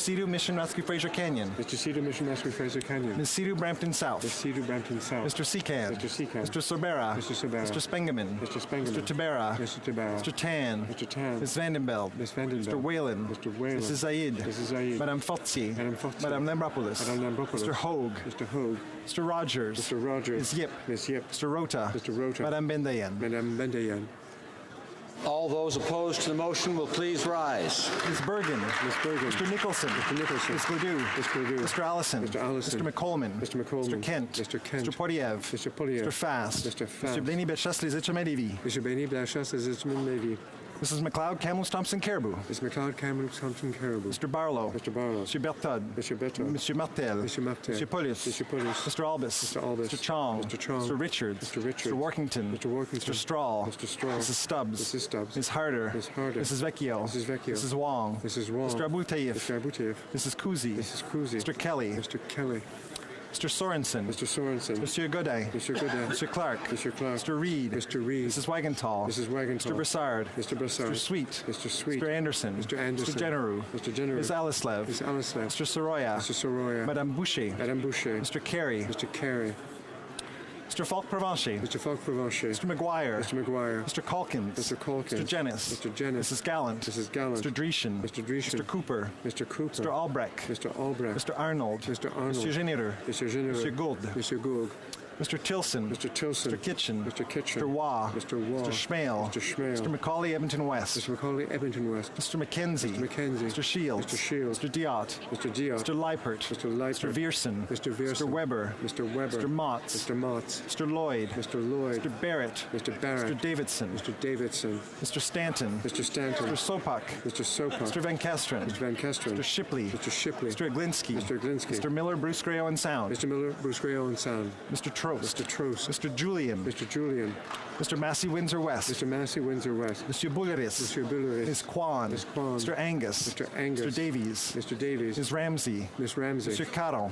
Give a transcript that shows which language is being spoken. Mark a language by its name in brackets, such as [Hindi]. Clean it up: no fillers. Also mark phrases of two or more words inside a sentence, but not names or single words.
[English] Sidhu Mission Rescue Fraser Canyon. Mr. Sidhu Mission Rescue Fraser Canyon. Ms. Sidhu Brampton South. Ms. Sidhu Brampton South. Mr. Secan. Mr. Secan. Mr. Sorbera. Mr. Sorbera. Mr. Spengeman. Mr. Spengeman. Mr. Tabera. Mr. Tabera. Mr. Tan. Mr. Tan. Ms. Vandenbeld. Ms. Vandenbeld. Mr. Whalen. Mr. Whalen. Mrs. Zaid. Mrs. Zaid. Madame Fortier. Madame Fortier. Madame Lambropoulos. Madame Lambropoulos. Mr. Hogue. Mr. Hogue. Mr. Rogers. Mr. Rogers. Ms. Yip. Ms. Yip. Mr. Rota. Mr. Rota. Madame Bendayan. Madame Bendayan. All those opposed to the motion will please rise. Ms. Bergen. Ms. Bergen. Mr. Nicholson. Mr. Nicholson. Ms. Gledoux. Ms. Gledoux. Mr. Allison. Mr. Allison. Mr. McColeman. Mr. McColeman. Mr. Kent. Mr. Kent. Mr. Portiev. Mr. Portiev. Mr. Fast. Mr. Fast. Mr. Blaney Bellechasse Les Etchemins-Lévis. Mr. Blaney Bellechasse Les Etchemins-Lévis. Mrs. McLeod, Kamloops Thompson Caribou. Ms. McLeod, Kamloops Thompson Caribou. Mr. Barlow. Mr. Barlow. Mr. Bertod. Mr. Bertod. Mr. Martel. Mr. Martel. Mr. Polis. Mr. Polis. Mr. Albus. Mr. Albus. Mr. Chong. Mr. Chong. Mr. Richards. Mr. Richards. Mr. Workington. Mr. Workington. Mr. Straw. Mr. Straw. Mrs. Stubbs. Mrs. Stubbs. Ms. Harder. Ms. Harder. Mrs. Vecchio. Mrs. Vecchio. Mrs. Wong. Mrs. Wong. Mr. Abutayev. Mr. Abutayev. Mrs. Kuzi. Mrs. Kuzi. Mr. Kelly. Mr. Kelly. Mr. Sorensen. Mr. Sorensen. Monsieur Godin. Mr. Godin. Mr. Clark. Mr. Clark. Mr. Reed. Mr. Reed. Mrs. Wagenthal. Mrs. Wagenthal. Mr. Brassard. Mr. Brassard. Mr. Sweet. Mr. Sweet. Mr. Anderson. Mr. Anderson. Mr. Generou. Mr. Generou. Ms. Alislev. Ms. Alislev. Mr. Soroya. Mr. Soroya. Madame Boucher. Madame Boucher. Mr. Carey. Mr. Carey. Mr. Falk-Provencher. Mr. Falk-Provencher. Mr. McGuire. Mr. McGuire. Mr. Calkins. Mr. Calkins. Mr. Jennis. Mr. Jennis. Mrs. Gallant. Mrs. Gallant. Mr. Dreeshen. Mr. Dreeshen. Mr. Cooper. Mr. Cooper. Mr. Albrecht. Mr. Albrecht. Mr. Arnold. Mr. Arnold. Mr. Généreux. Mr. Généreux. Mr. Gould. Mr. Gould. Mr. Tilson. Mr. Tilson. Mr. Kitchen. Mr. Kitchen. Mr. Waugh. Mr. Waugh. Mr. Schmale. Mr. Schmale. Mr. Macaulay Edmonton West. Mr. Macaulay Edmonton West. Mr. McKenzie. Mr. McKenzie. Mr. Shields. Mr. Shields. Mr. Diot. Mr. Diot. Mr. Leipert. Mr. Leipert. Mr. Vierson. Mr. Vierson. Mr. Weber. Mr. Weber. Mr. Motts. Mr. Motts. Mr. Lloyd. Mr. Lloyd. Mr. Barrett. Mr. Barrett. Mr. Davidson. Mr. Davidson. Mr. Stanton. Mr. Stanton. Mr. Sopak. Mr. Sopak. Mr. Van Kesteren. Mr. Van Kesteren. Mr. Shipley. Mr. Shipley. Mr. Aglinski. Mr. Aglinski. Mr. Miller, Bruce Gray Owen Sound. Mr. Miller, Bruce Gray Owen Sound. Mr. Trost. Mr. Trost. Mr. Julian. Mr. Julian. Mr. Massey Windsor West. Mr. Massey Windsor West. Mr. Bulleris. Mr. Bulleris. Ms. Kwan. Ms. Kwan. Mr. Angus. Mr. Angus. Mr. Davies. Mr. Davies. Ms. Ramsey. Ms. Ramsey. Mr. Caron.